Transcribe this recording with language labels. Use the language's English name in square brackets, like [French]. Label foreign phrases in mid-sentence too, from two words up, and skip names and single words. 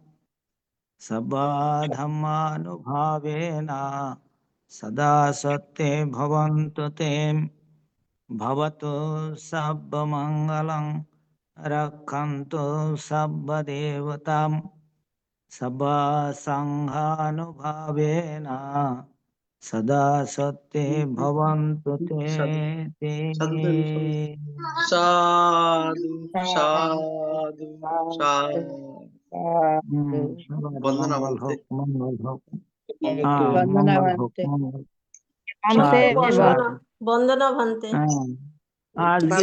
[Pali] सर्वधर्मानुभावेन सदा सत्ये भवन्तु ते भवतु सर्वमङ्गलं रक्षन्तु सर्वदेवतां सर्वसङ्घानुभावेन सदा सत्ये भवन्तु ते ते। [Bangla] সাধু সাধু সাধু। সবার বন্দনা মঙ্গল বলতে হোক, মঙ্গল হোক। মঙ্গল হ্যাঁ, হোক। বন্দনা মঙ্গল হোক, ভান্তে। মঙ্গল। ভান্তে সাধু বন্দনা। সাধু। বন্দনা ভান্তে। হ্যাঁ, আজকে